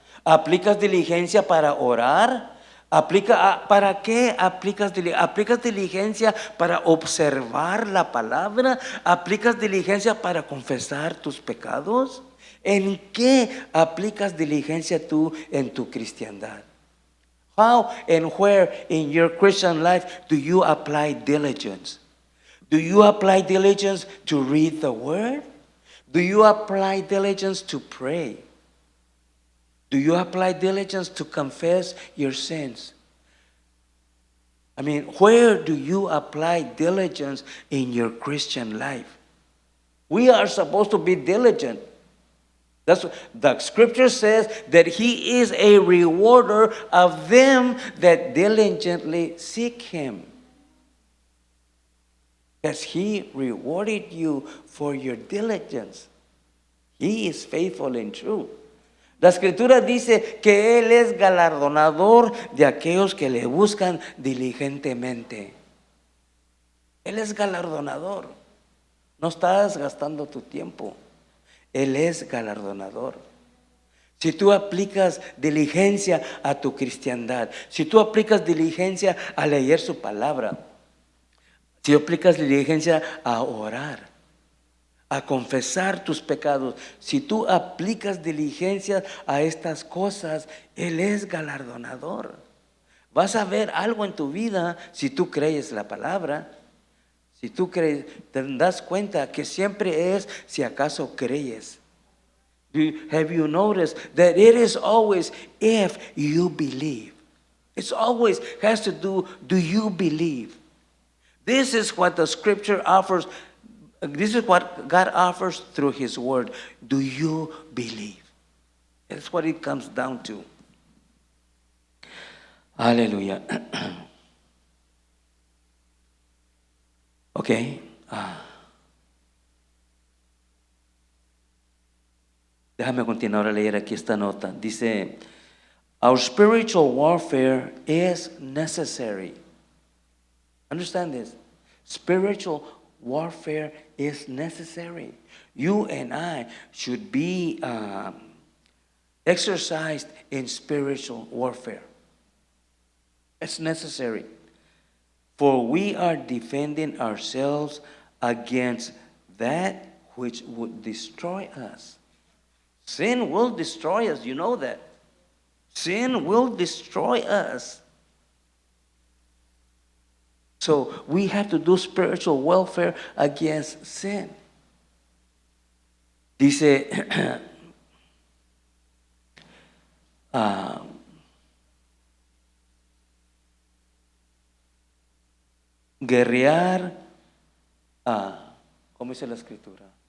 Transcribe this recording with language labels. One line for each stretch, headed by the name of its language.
Spanish: ¿Aplicas diligencia para orar? ¿Para qué aplicas diligencia? ¿Aplicas diligencia para observar la palabra? ¿Aplicas diligencia para confesar tus pecados? ¿En qué aplicas diligencia tú en tu cristiandad?
English: How and where in your Christian life do you apply diligence? Do you apply diligence to read the word? Do you apply diligence to pray? Do you apply diligence to confess your sins? Where do you apply diligence in your Christian life? We are supposed to be diligent. That's what the scripture says, that He is a rewarder of them that diligently seek Him. Has He rewarded you for your diligence? He is faithful and true.
Spanish: La Escritura dice que Él es galardonador de aquellos que le buscan diligentemente. Él es galardonador. No estás gastando tu tiempo. Él es galardonador. Si tú aplicas diligencia a tu cristiandad, si tú aplicas diligencia a leer su palabra, si aplicas diligencia a orar, a confesar tus pecados, si tú aplicas diligencia a estas cosas, Él es galardonador. Vas a ver algo en tu vida si tú crees la palabra. Si tú crees, te das cuenta que siempre es si acaso crees.
English: Have you noticed that it is always if you believe? It's always has to do you believe? This is what the scripture offers. This is what God offers through His word. Do you believe? That's what it comes down to. Hallelujah. Okay.
Spanish: Déjame continuar a leer aquí esta nota. Dice,
English: our spiritual warfare is necessary. Understand this. Spiritual warfare is necessary. You and I should be exercised in spiritual warfare. It's necessary. For we are defending ourselves against that which would destroy us. Sin will destroy us, you know that. Sin will destroy us. So we have to do spiritual warfare against sin.
Spanish: Dice, guerrear, ¿cómo dice la escritura?